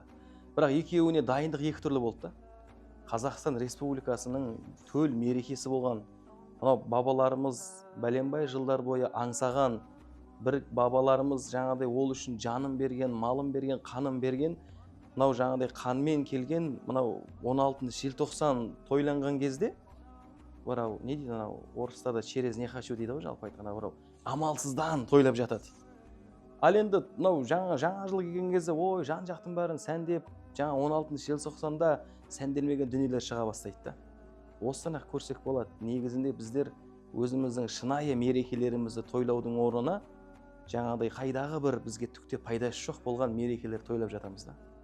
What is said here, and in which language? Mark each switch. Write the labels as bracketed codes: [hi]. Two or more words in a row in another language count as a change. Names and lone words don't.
[kk] Бірақ екеуіне дайындық екі түрлі болды да. Қазақстан Республикасының төл мерекесі болған, мынау бабаларымыз бәленбай жылдар бойы аңсаған, бір бабаларымыз жаңағыдай ол үшін жанын берген, малын берген, қанын берген, мынау жаңағыдай қанмен келген, мынау 16 желтоқсан тойланған кезде, орау, не дейді анау орыстарда [ru] через не хочу [kk] дейді ғой, жалпы айтқанда орау, амалсыздан тойлап жатады. Ал енді мынау жаңа жыл келген кезде ой жан жақтың бәрін сәндеп, жаңа 16 желтоқсанда сәнделмеген дүниелер шыға бастайды да. Осыдан-ақ көрсек болады, негізінде біздер өзіміздің шынайы мерекелерімізді тойлаудың орнына жаңағыдай қайдағы бір бізге түкте пайдасы жоқ болған мерекелер тойлап жатамыз да.